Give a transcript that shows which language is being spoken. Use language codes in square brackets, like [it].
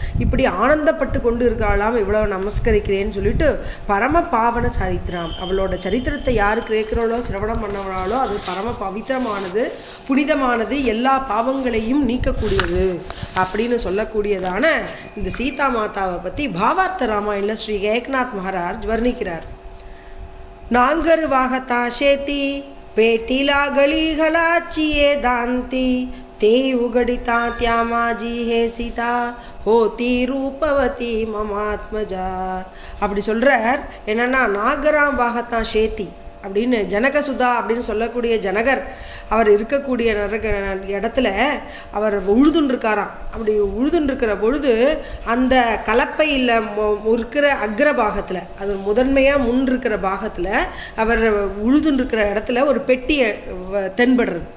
[ta] இப்படி ஆனந்தப்பட்டு கொண்டு இருக்காளாம். இவ்வளோ நமஸ்கரிக்கிறேன்னு சொல்லிட்டு பரம பாவன சரித்திரம் அவளோட சரித்திரத்தை யார் கேட்குறாளோ சிரவணம் பண்ணவளாலோ அது பரம பவித்திரமானது, புனிதமானது, எல்லா பாவங்களையும் நீக்கக்கூடியது அப்படின்னு சொல்லக்கூடியதான இந்த சீதா மாதாவை பற்றி பாவார்த்த ராமாயணில் ஸ்ரீ ஏக்நாத் மகாராஜ் வர்ணிக்கிறார். [mr] நாங்கர் வாகதா ஷேதி पेटीला गलीगलाचिये दांती ते उगडिता त्या माझी हे सीता होती रूपवती ममात्मजा. [ta] அப்படி சொல்கிறார். என்னென்னா நாகராம் பாகத்தான் சேத்தி அப்படின்னு ஜனகசுதா அப்படின்னு சொல்லக்கூடிய ஜனகர் அவர் இருக்கக்கூடிய இடத்துல அவர் உழுதுன்ருக்காராம். அப்படி உழுதுன்ருக்கிற பொழுது அந்த கலப்பையில் இருக்கிற அக்ரபாகத்தில், அது முதன்மையாக முன் இருக்கிற பாகத்தில் அவர் உழுதுன்ருக்கிற இடத்துல ஒரு பெட்டியை தென்படுறது.